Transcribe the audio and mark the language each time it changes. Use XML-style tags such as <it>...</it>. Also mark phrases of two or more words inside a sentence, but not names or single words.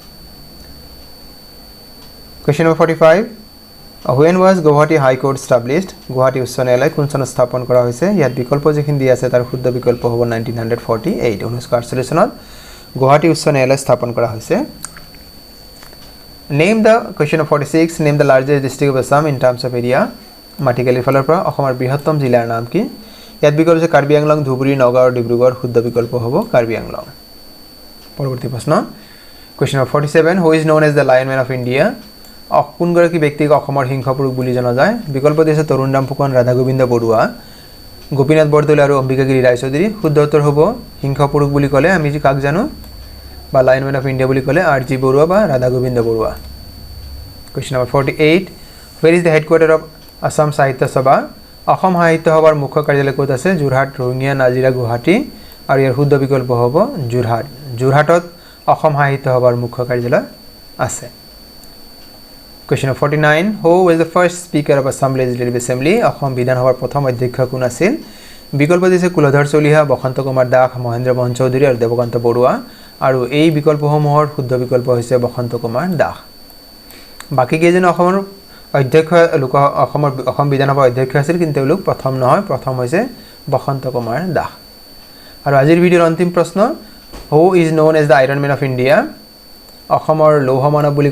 <en>question number</en> <as>45</as> <en>when was Guwahati High Court established</en> <as>গুৱাহাটী উচ্চ ন্যায়ালয় কোন চনত স্থাপন কৰা হৈছে ইয়াত বিকল্প যিখিনি দিয়া আছে তাৰ শুদ্ধ বিকল্প হ'ব 1948 চনত গুৱাহাটী উচ্চ ন্যায়ালয় স্থাপন কৰা হৈছে</as> <en>Name the question of 46 name the largest district of Assam in terms of</en> <as>area মাটিকালিৰ ফালৰ পৰা অসমৰ বৃহত্তম জিলাৰ নাম কি ইয়াত বিকল্প আছে কাৰ্বি আংলং ধুবুৰী নগাঁও ডিব্ৰুগড় শুদ্ধ বিকল্প হ'ব কাৰ্বি আংলং পৰৱৰ্তী প্ৰশ্ন</as> <en>question of 47 who is known as the lion man of India</en> <as>কোন গৰাকী ব্যক্তিক অসমৰ সিংহ পুৰুষ বুলি জনা যায় বিকল্প দিছে তৰুণৰাম ফুকন ৰাধা গোবিন্দ বৰুৱা গোপীনাথ বৰদলৈ আৰু অম্বিকাগিৰি ৰায়চৌধুৰী শুদ্ধ উত্তৰ হ'ব সিংহ পুৰুষ বুলি ক'লে আমি যি কাক জানো বা</as> <en>line man of India</en> <as>বুলি ক'লে আৰজি বৰুৱা বা ৰাধা গোবিন্দ বৰুৱা</as> <en>question number</en> <as>48</as> <en>where is the headquarter of Assam Sahitya Sabha</en> <as>অসম সাহিত্য সভাৰ মুখ্য কাৰ্যালয় ক'ত আছে যোৰহাট ৰঙিয়া নাজিৰা গুৱাহাটী আৰু ইয়াৰ শুদ্ধ বিকল্প হ'ব যোৰহাটত অসম সাহিত্য সভাৰ মুখ্য কাৰ্যালয় আছে</as> <en>Question of 49 who was the first speaker of Assam Legislative Assembly</en> <as>অসম বিধানসভাৰ প্ৰথম অধ্যক্ষ কোন আছিল বিকল্প দিছে কুলধৰ চলিহা বসন্ত কুমাৰ দাস মহেন্দ্ৰ মোহন চৌধুৰী আৰু দেৱকান্ত বৰুৱা আৰু এই বিকল্পসমূহৰ শুদ্ধ বিকল্প হৈছে বসন্ত কুমাৰ দাস বাকি কেইজন অসমৰ অধ্যক্ষ লোক অসম বিধানসভাৰ অধ্যক্ষ আছিল কিন্তু তেওঁলোক প্ৰথম নহয় প্ৰথম হৈছে বসন্ত কুমাৰ দাস আৰু আজিৰ ভিডিঅ'ৰ অন্তিম প্ৰশ্ন</as> <en>who is known as the Iron Man of India</en> <as>অসমৰ লৌহ মানৱ বুলি</as>